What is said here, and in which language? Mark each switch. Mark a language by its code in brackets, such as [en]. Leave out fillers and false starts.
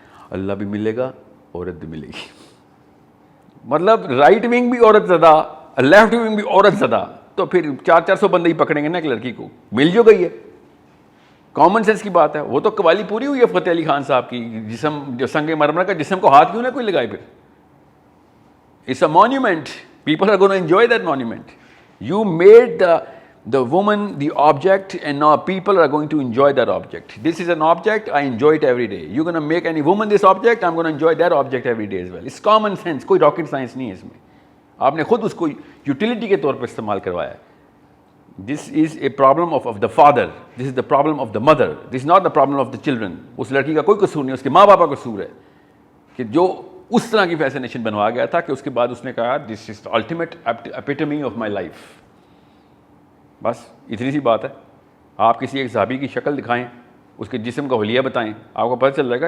[ur] اللہ بھی ملے گا, عورت بھی ملے گی. مطلب رائٹ ونگ بھی عورت زدہ, لیفٹ ونگ بھی عورت زدہ, تو پھر 400 بندے ہی پکڑیں گے نا ایک لڑکی کو, مل جو گئی ہے. کامن سینس کی بات ہے. وہ تو قوالی پوری ہوئی ہے فتح علی خان صاحب کی, جسم جو سنگ مرمر کا جسم کو ہاتھ کیوں نہ کوئی لگائے. [en] پھر it's a monument, people are gonna enjoy that monument. You made the woman the object, and now people are going to enjoy that object. This is an object, I enjoy it every day. You're going to make any woman this object, I'm going to enjoy that object every day as well. [ur] It's common sense, کوئی rocket science نہیں ہے اس میں. آپ نے خود اس کو utility کے طور پر استعمال کروایا ہے. [en] This is a problem of the father. This is the problem of the mother. This is not the problem of the children. [ur] اس لڑکی کا کوئی قصور نہیں, اس کے ماں باپ کا قصور ہے کہ جو اس طرح کی فیسینیشن بنوا گیا تھا کہ اس کے بعد اس نے کہا [en] This is ultimate epitome of my life. [ur] بس اتنی سی بات ہے. آپ کسی ایک صحابی کی شکل دکھائیں, اس کے جسم کا حلیہ بتائیں, آپ کو پتہ چل جائے گا.